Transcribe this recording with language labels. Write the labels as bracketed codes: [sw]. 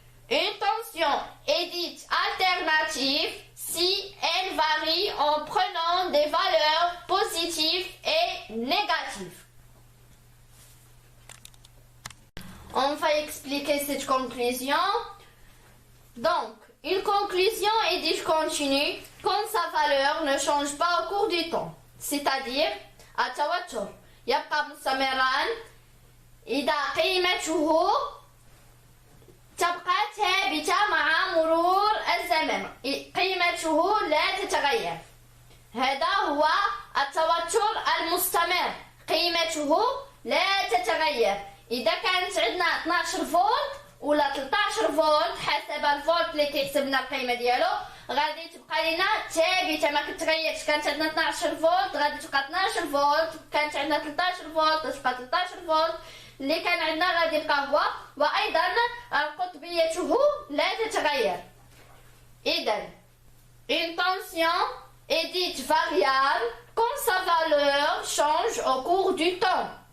[fr] Une tension est dite alternative si elle varie en prenant des valeurs positives et négatives. On va expliquer cette conclusion. Donc, une conclusion est discontinue quand sa valeur ne change pas au cours du temps. C'est-à-dire, [ar] التوتر يبقى مستمرا إذا قيمته تبقى ثابتة مع مرور الزمن. قيمته لا تتغير. هذا هو التوتر المستمر. قيمته لا تتغير. إذا كانت عندنا 12 فولت ولا 13 فولت حسب الفولت اللي كيحسبنا القيمة ديالو غادي تبقى لنا ثابتة ما كتغيرش. كانت عندنا 12 فولت غادي تبقى 12 فولت، كانت عندنا 13 فولت تبقى 13 فولت، اللي كان عندنا غادي يبقى هو. وأيضا قطبيته لا تتغير. [fr] إذا une tension est dite variable quand sa valeur change au cours du temps.